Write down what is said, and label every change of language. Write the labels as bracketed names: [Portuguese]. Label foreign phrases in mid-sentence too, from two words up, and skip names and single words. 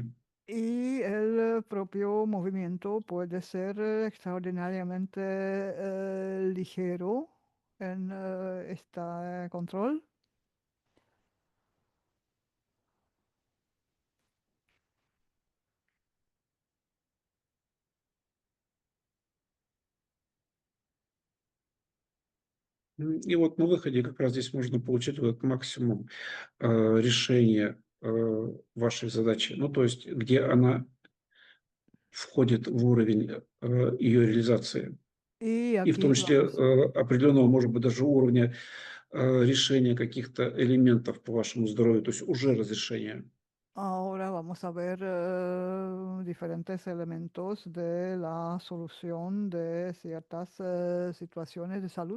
[Spanish] Y el propio movimiento puede ser extraordinariamente ligero en este control. [Russian] И вот на выходе как раз здесь можно получить вот этот максимум решения вашей задачи. Ну, то есть, где она входит в уровень ее реализации. [Spanish] Y [Russian] И в [Spanish] aquí [Russian] том числе [Spanish] vamos. [Russian] определенного, может быть, даже уровня решения каких-то элементов по вашему здоровью, то есть уже разрешение. [Spanish] Ahora vamos a ver diferentes elementos de la solución de ciertas situaciones de salud.